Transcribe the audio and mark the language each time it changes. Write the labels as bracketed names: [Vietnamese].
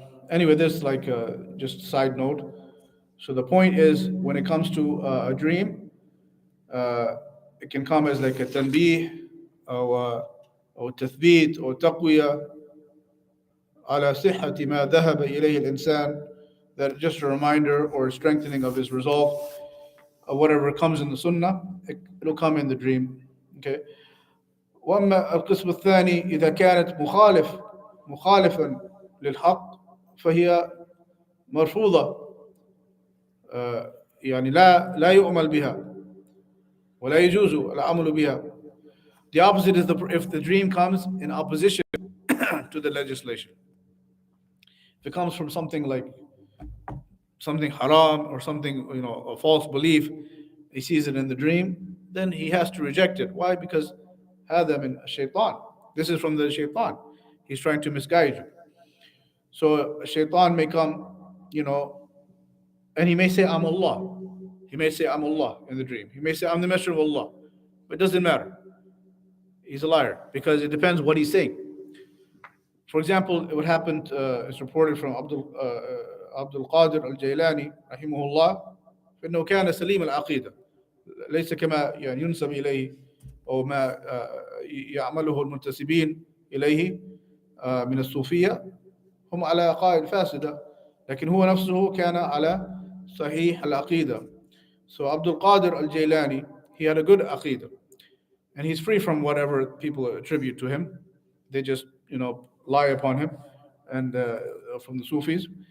[English] Anyway, this is like just a side note. So the point is, when it comes to a dream, it can come as like a tanbih or tathbit or taqwiyah [Arabic] على صحة ما ذهب إليه الإنسان, [English] that just a reminder or a strengthening of his resolve. Whatever comes in the sunnah, it'll come in the dream. Okay. [Arabic] وأما القسم الثاني إذا كانت مخالفا للحق فهي مرفوضة. يعني لا يؤمل بها ولا يجوز العمل بها. [English] The opposite is if the dream comes in opposition to the legislation. If it comes from something like something haram or something, a false belief, he sees it in the dream, then he has to reject it. Why? Because [Arabic] هذا من الشيطان. [English] This is from the shaitan. He's trying to misguide you. So shaitan may come, and he may say, I'm Allah. He may say, I'm Allah in the dream. He may say, I'm the messenger of Allah. But it doesn't matter. He's a liar because it depends what he's saying. For example, what happened, it's reported from Abdul-Qadir al-Jailani [Arabic] رحمه الله فإنه كان سليم العقيدة ليس كما يعني ينسب إليه أو ما يعمله المنتسبين إليه من الصوفية. هم على عقائد فاسدة لكن هو نفسه كان على صحيح العقيدة. [English] So Abdul Qadir al-Jailani, he had a good aqidah. And he's free from whatever people attribute to him. They just, lie upon him and from the Sufis.